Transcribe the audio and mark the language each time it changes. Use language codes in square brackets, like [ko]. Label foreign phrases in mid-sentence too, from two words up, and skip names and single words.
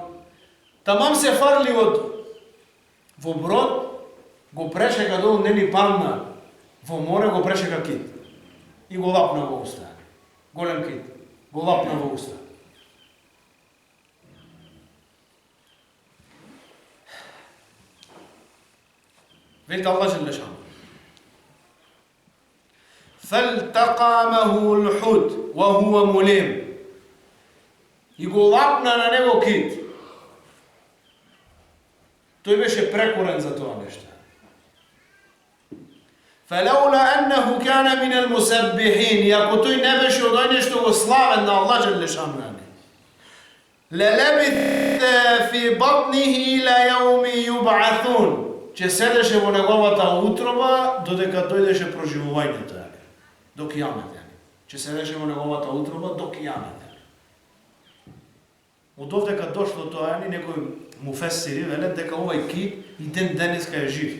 [mk] Тамам се фарли во брод, го прешека долу, не ни падна во море, го прешека кит. И го лапна во уста. Голем кит. Го лапна во уста. Велите Аллах [ar] جل شأنه. فَالْتَقَامَهُ الْحُوتُ وَهُوَ مُلِيمٌ. [mk] И го лапна на него кит. Тој беше прекурен за тоа нешто. [ar] فَلَوْلَا أَنَّهُ كَانَ مِنَ الْمُسَبِّحِينَ. [mk] И ако тој не беше од оној што го славен на Аллах [ar] جل شأنه, لَلَبِثَ فِي بَطْنِهِ إِلَى يَوْمِ يُبْعَثُونَ. [mk] Че седеше во неговата утроба додека дојдеше проживувањето, до кијамет. Че седеше во неговата утроба до кијамет. Од овдека дошло тоа, некој муфесири велат дека овај кит и ден денеска е жив.